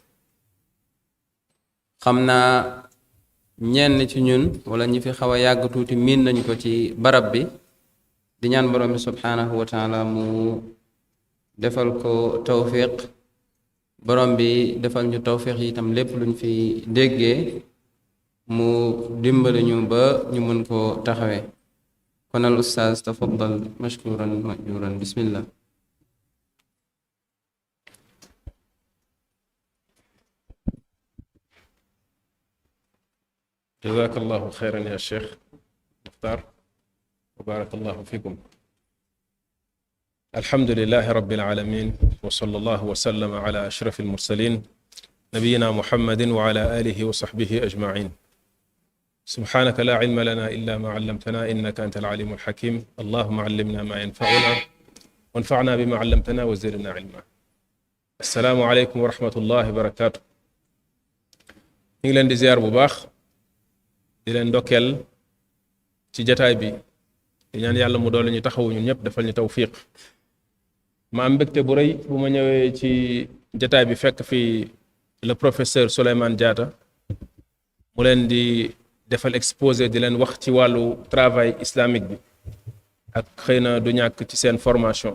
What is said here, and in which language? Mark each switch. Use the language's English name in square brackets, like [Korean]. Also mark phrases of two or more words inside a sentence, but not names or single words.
[Wolof] xam naa ñenn ci ñun wala ñi fi xaw a yàgg tuuti miin nañ ko ci barab bi, di ñaan borom bi [Arabic] سبحانه وتعالى [Wolof] mu defal ko tawfiq. borom bi defal ñu tawfiq yi itam lépp luñ fi déggee mu dimbali ñu ba ñu mën koo taxawee. [Arabic] kon الأستاذ تفضل مشكورا مأجورا بسم الله. جزاك الله خيرا يا شيخ مختار وبارك الله فيكم. الحمد لله رب العالمين وصلى الله وسلم على أشرف المرسلين نبينا محمد وعلى آله وصحبه أجمعين. سبحانك لا علم لنا إلا ما علمتنا إنك أنت العليم الحكيم. اللهم علمنا ما ينفعنا وانفعنا بما علمتنا وزدنا علما. السلام عليكم ورحمة الله وبركاته. [Wolof] ñu ngi leen di ziar bu baax, di leen ndokkeel ci jataay bi, di ñaan yàlla mu doole ñu taxawu ñun ñëpp defal ñu tawfiq. ma am mbégte bu rëy bu ma ñëwee ci jataay bi fekk fi [French] le professeur [Wolof] Souleymane Diatta mu leen di defal exposé, di leen wax ci wàllu [French] travail islamique [Wolof] bi ak xëy na du ñàkk ci seen formation.